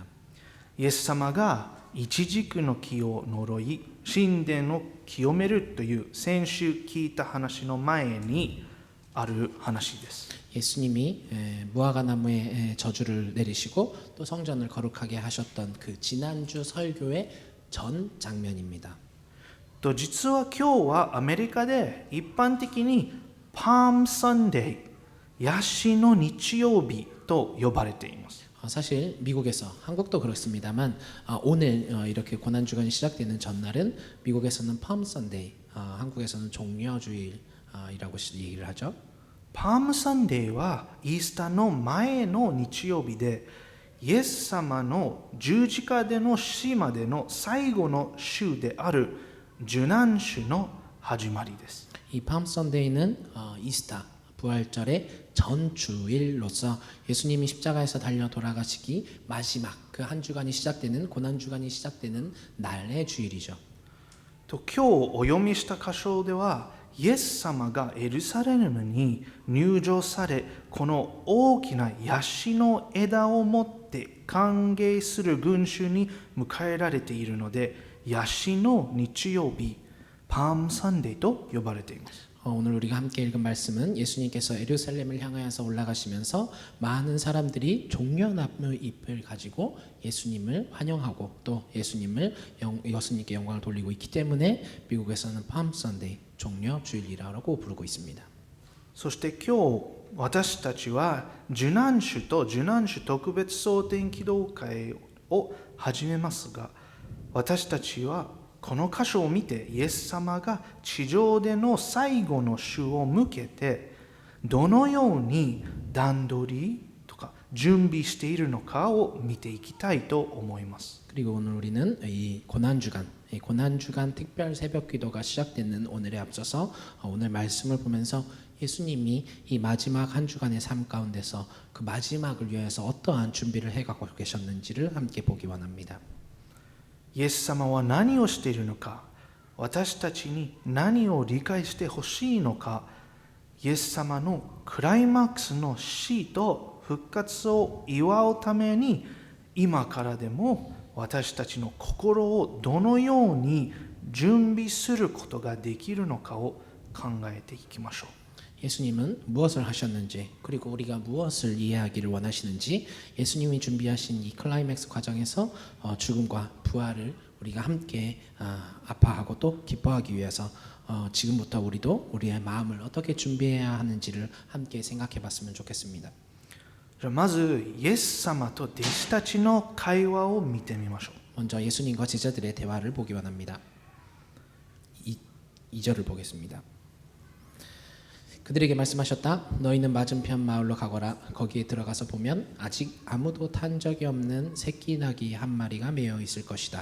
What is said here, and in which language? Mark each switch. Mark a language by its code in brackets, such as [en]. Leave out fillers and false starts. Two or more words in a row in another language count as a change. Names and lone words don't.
[ja] イエス様がイチジクの木を呪い神殿を清めるという先週聞いた話の前にある話です。 [ko] 예수님이 무화과 나무에 저주를 내리시고 또 성전을 거룩하게 하셨던 그 지난주 설교의 전 장면입니다. [ja] と実は今日はアメリカで一般的にパームサンデー、ヤシの日曜日と呼ばれています。 [ko] 사실 미국에서 한국도 그렇습니다만 오늘 이렇게 고난주간이 시작되는 전날은 미국에서는 팜 선데이, 한국에서는 종려주일이라고 얘기를 하죠. [ja] パームサンデーはイースターの前の日曜日で、イエス様の十字架での死までの最後の週である受難週の始まりです。 [ko] 이 팜 선데이는 이스타 부활절의 전 주일로서 예수님이 십자가에서 달려 돌아가시기 마지막 그 한 주간이 시작되는 고난 주간이 시작되는 날의 주일이죠. [ja] と今日お読みした箇所ではイエス様がエルサレムに入場され、この大きなヤシの枝を持って歓迎する群衆に迎えられているので、ヤシの日曜日、パームサンデーと呼ばれています。 [ko] 오늘 우리가 함께 읽은 말씀은 예수님께서 예루살렘을 향하여서 올라가시면서 많은 사람들이 종려나무 잎을 가지고 예수님을 환영하고 또 예수님께 영광을 돌리고 있기 때문에 미국에서는 팜 선데이 종려 주일이라고 부르고 있습니다. [ja] そして今日私たちは受難週と受難週特別蒼天祈祷会を始めますが、私たちはこの箇所を見てイエス様が地上での最後の週を向けてどのように段取りとか準備しているのかを見ていきたいと思います。 [ko] 그리고 오늘 우리는 이 고난주간 특별 새벽 기도가 시작되는 오늘에 앞서서 오늘 말씀을 보면서 예수님이 이 마지막 한 주간의 삶 가운데서 그 마지막을 위해서 어떠한 준비를 해가고 계셨는지를 함께 보기 원합니다. [ja] イエス様は何をしているのか、私たちに何を理解してほしいのか、イエス様のクライマックスの死と復活を祝うために今からでも私たちの心をどのように準備することができるのかを考えていきましょう。 [ko] 예수님은 무엇을 하셨는지 그리고 우리가 무엇을 이해하기를 원하시는지 예수님이 준비하신 이 클라이맥스 과정에서 죽음과 부활을 우리가 함께 아파하고 또 기뻐하기 위해서 지금부터 우리도 우리의 마음을 어떻게 준비해야 하는지를 함께 생각해 봤으면 좋겠습니다. [ja] まずイエス様と弟子たちの会話を見てみましょう。 [ko] 먼저 예수님과 제자들의 대화를 보기 원합니다. 2절을 보겠습니다. 그들에게 말씀하셨다. 너희는 맞은편 마을로 가거라. 거기에 들어가서 보면 아직 아무도 탄 적이 없는 새끼 나귀 한 마리가 매여 있을 것이다.